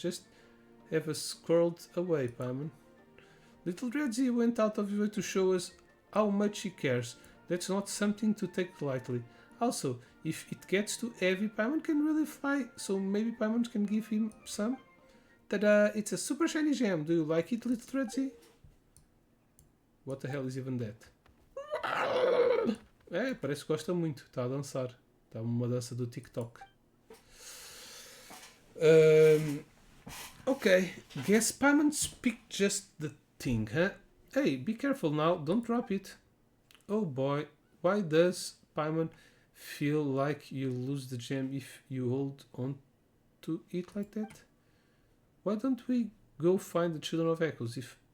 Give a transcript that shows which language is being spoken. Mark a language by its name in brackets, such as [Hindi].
[English] Just have us squirreled away, Paimon. Little Dreadsy went out of his way to show us how much he cares. That's not something to take lightly. Also, if it gets too heavy, Paimon can really fly, so maybe Paimon can give him some. Ta-da! It's a super shiny gem. Do you like it, Little Dreadsy? What the hell is even that? [Portuguese] É, parece que gosta muito. Está a dançar. Está uma dança do TikTok. [English] Okay. Guess Paimon picked just the thing, huh? Hey, be careful now. Don't drop it. Oh boy. Why does Paimon feel like you lose the gem if you hold on to it like that? Why don't we go find the Children of Echoes? If